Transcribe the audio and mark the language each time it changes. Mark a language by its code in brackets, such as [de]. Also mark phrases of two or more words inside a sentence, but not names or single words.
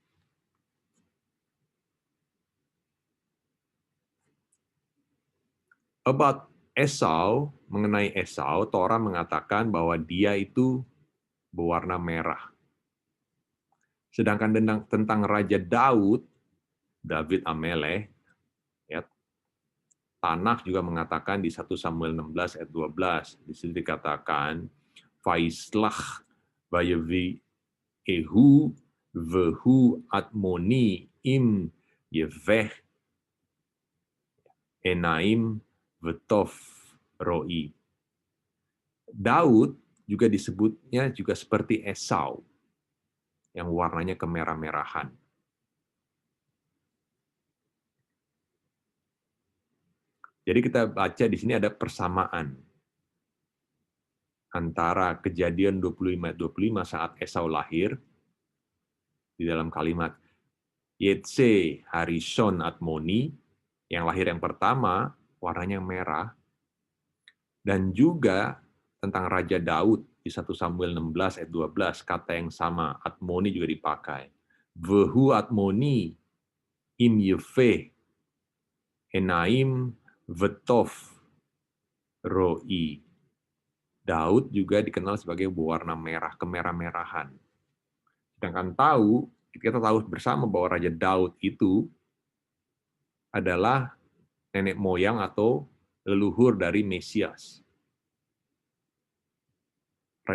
[id] About Esau, mengenai Esau, Torah mengatakan bahwa dia itu berwarna merah. Sedangkan tentang Raja David Amelech, ya, Tanakh juga mengatakan di 1 Samuel 16 ayat 12, di situ dikatakan, [he] וישלח ויביאהו והוא אדמוני עם יפה עינים וטוב ראי. [id] Daud juga disebutnya juga seperti Esau, yang warnanya kemerah-merahan. Jadi kita baca di sini ada persamaan antara Kejadian 25 ayat 25 saat Esau lahir, di dalam kalimat [he] ויצא הראשון אדמוני, [id] yang lahir yang pertama, warnanya merah, dan juga tentang Raja Daud di 1 Samuel 16 ayat 12, kata yang sama, Atmoni juga dipakai. [he] והוא אדמוני עם יפה עינים וטוב ראי. [id] Daud juga dikenal sebagai berwarna merah, kemerah-merahan. Sedangkan kita tahu bersama bahwa Raja Daud itu adalah nenek moyang atau leluhur dari Mesias.